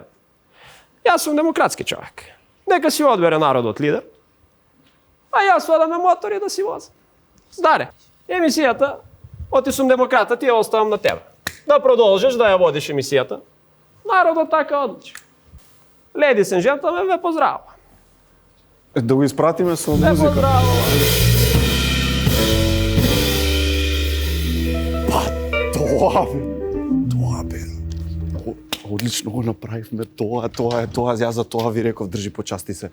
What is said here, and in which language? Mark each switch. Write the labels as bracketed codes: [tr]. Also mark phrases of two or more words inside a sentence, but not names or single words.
[mk] Јас сум демократски човек. Нека си одбере народот лидер, а јас одам на мотори да си возам. Даре, емисијата, оти сум демократа, ти ја оставам на тебе. Да продолжиш да ја водиш емисијата. Народот така одлучи. [en] Ladies and gentlemen, [mk] ве поздравувам. Да го испратиме со Ве музика. поздравувам. Тоа бе. Одлично го направивме, тоа, јас за тоа ви реков, држи почасти се.